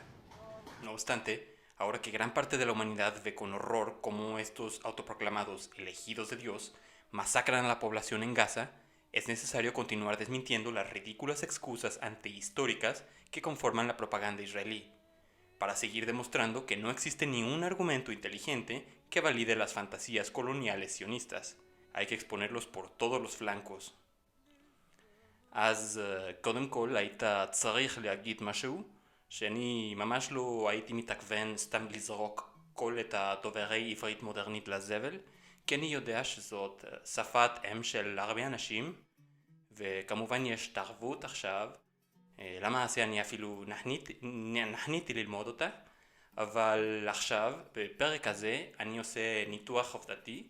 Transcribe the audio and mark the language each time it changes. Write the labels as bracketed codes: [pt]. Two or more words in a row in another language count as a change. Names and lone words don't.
[es] No obstante, ahora que gran parte de la humanidad ve con horror cómo estos autoproclamados elegidos de Dios masacran a la población en Gaza, es necesario continuar desmintiendo las ridículas excusas antihistóricas que conforman la propaganda israelí, para seguir demostrando que no existe ni un argumento inteligente que valide las fantasías coloniales sionistas. Hay que exponerlos por todos los flancos. [he] אז קודם כל היית צריך להגיד משהו שאני ממש לא הייתי מתכוון סתם לזרוק כל את הדוברי עברית מודרנית לזבל, כי אני יודע שזאת שפת אם של הרבה אנשים, וכמובן יש תרבות עכשיו, למעשה אני אפילו נחניתי ללמוד אותה, אבל עכשיו בפרק הזה אני עושה ניתוח עובדתי.